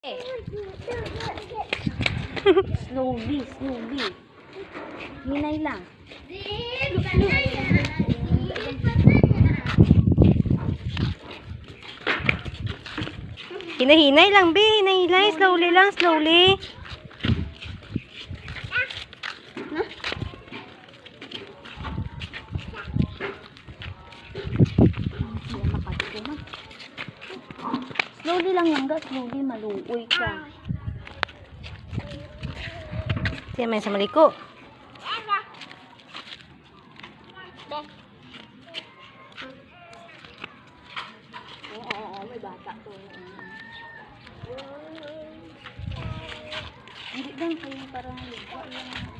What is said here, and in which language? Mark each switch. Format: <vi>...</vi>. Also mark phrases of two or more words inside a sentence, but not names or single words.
<en>Slowly, slowly.</en> <ceb>Hinay lang. Hinay-hinay lang, Bi. Hinay-hinay.</ceb> <en>Slowly lang, slowly. Slowly lang yan, slowly,</en> <ceb>maluoy ka. Siya may sa maliko. Oo, may bata to.</ceb> <tl>Hindi lang kayo parang liga lang.</tl>